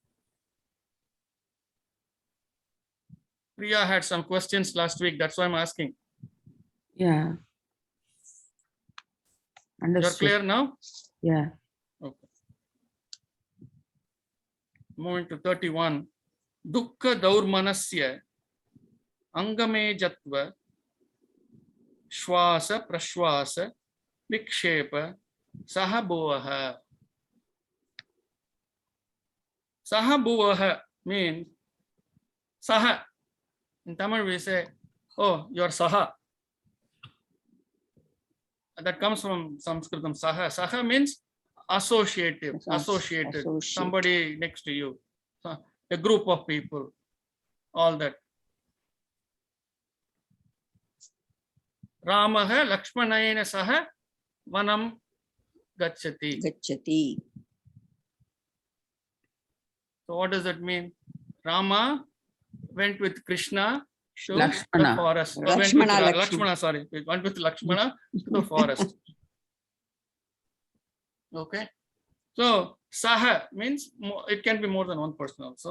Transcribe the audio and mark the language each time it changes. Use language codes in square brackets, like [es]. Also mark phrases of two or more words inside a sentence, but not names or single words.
[en] Priya had some questions last week. That's why I'm asking. Yeah. Understood. You're clear now? Yeah. Okay. Moving to 31. [sa] Dukkha daurmanasya angame jatva shwasa prashwasa vikshepa sahabhuvaha. [en] Sahabhuvaha means saha. In Tamil we say, oh, you're saha. That comes from Sanskritam. Saha. Saha means associated. Somebody next to you. A group of people. All that. [sa] Ramaha Lakshmanayena saha vanam gacchati. [en] So what does that mean? Rama went with Krishna to the forest. Lakshmana, sorry. He went with Lakshmana to the forest. Okay. So saha means it can be more than one person also.